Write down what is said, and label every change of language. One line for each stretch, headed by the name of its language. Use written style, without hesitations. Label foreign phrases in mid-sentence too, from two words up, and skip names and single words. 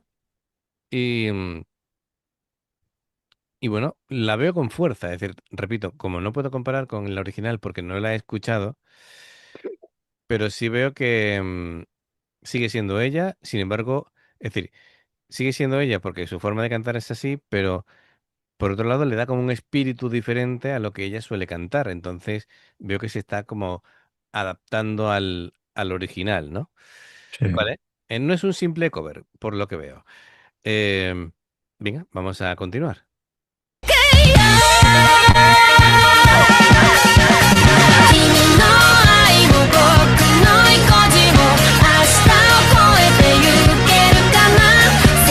Spanish: Y, y bueno, la veo con fuerza, es decir, repito, como no puedo comparar con la original porque no la he escuchado, pero sí veo que sigue siendo ella, sin embargo, es decir, sigue siendo ella porque su forma de cantar es así, pero por otro lado le da como un espíritu diferente a lo que ella suele cantar, entonces veo que se está como adaptando al original, ¿no? Sí. Vale. No es un simple cover, por lo que veo. Em, Venga, vamos a continuar.
Japanese: 君の愛も僕の意固地も明日を越えてゆけるかな世